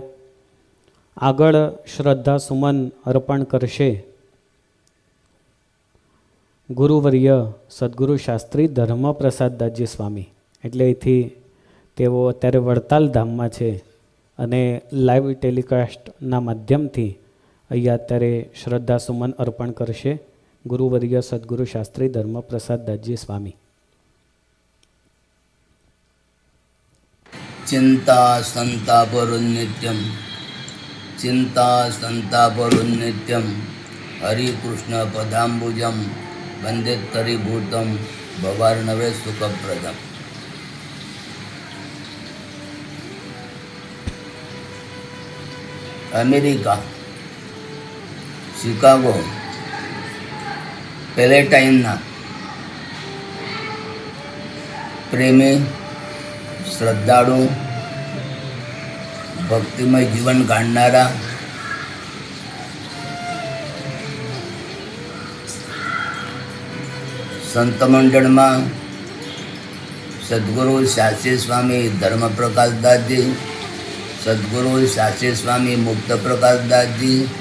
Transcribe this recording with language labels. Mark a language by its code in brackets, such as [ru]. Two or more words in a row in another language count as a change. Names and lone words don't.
[gu] આગળ શ્રદ્ધા સુમન અર્પણ કરશે ગુરુવર્ય સદગુરુ શાસ્ત્રી ધર્મપ્રસાદદાસજી સ્વામી. એટલે અહીંથી તેઓ અત્યારે વડતાલ ધામમાં છે અને લાઈવ ટેલિકાસ્ટના માધ્યમથી અહીંયા અત્યારે શ્રદ્ધા સુમન અર્પણ કરશે ગુરુવર્ય સદગુરુ શાસ્ત્રી ધર્મપ્રસાદદાસજી સ્વામી. [sa] चिंता संतापरुन्नित्यं चिंता संतापरुन्नित्यं हरिकृष्ण पदाम्बुजं वंदेत्करीभूतं भवार्णवे सुखप्रदम्. [gu] अमेरिका शिकागो પેલેટાઇનના પ્રેમી, શ્રદ્ધાળુ, ભક્તિમય જીવન ગાળનારા સંત મંડળમાં સદગુરુ શાસ્ત્રી સ્વામી ધર્મપ્રકાશદાસજી, સદગુરુ શાસ્ત્રી સ્વામી મુક્ત પ્રકાશદાસજી,